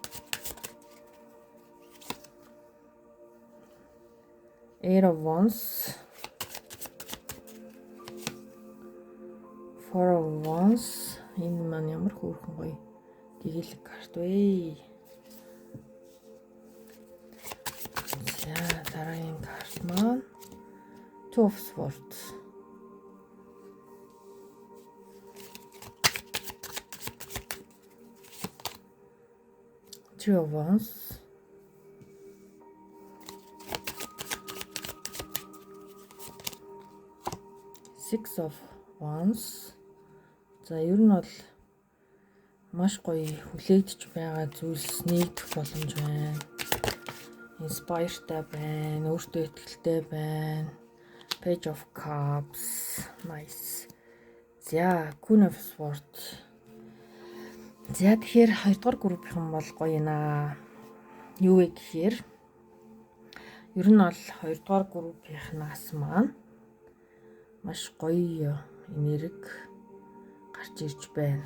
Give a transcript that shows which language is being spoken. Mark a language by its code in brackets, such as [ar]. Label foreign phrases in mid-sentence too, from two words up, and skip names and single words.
[en] Eight of Wands, Four of Wands. [mn] Энэ маань ямар хөөрхөн гоё дэглэг карт вэ? За дараагийн карт маань [en] Two of Swords. Three of Wands. Six of Wands. [mn] За ер нь бол маш гоё хүлээгдэж байгаа зүйлс нэгдэх боломж байна. Inspiredтай байна, өөртөө итгэлтэй байна. [en] Page of Cups, nice. За Queen of Swords. [mn] За тэгэхээр хоёрдугаар группийн бол гоё наа. Юу вэ гэхээр ер нь бол хоёрдугаар группийнхнаас маань маш гоё энерги гарч ирж байна.